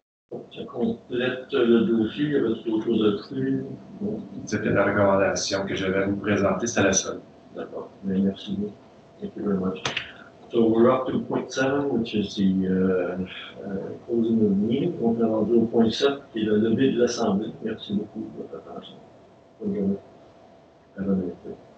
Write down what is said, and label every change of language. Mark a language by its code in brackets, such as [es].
[fr] Ça complète le dossier, il y avait d'autres choses à ajouter? Bon. C'était la recommandation que je vais vous présenter, c'était la seule. D'accord, merci beaucoup. [en] Thank you very much. So we're up to point 7, which is the closing of the meeting. [fr] On est rendu au point 7, qui est la levée de l'Assemblée. Merci beaucoup de votre attention. Bonne journée. [en] Have a nice day.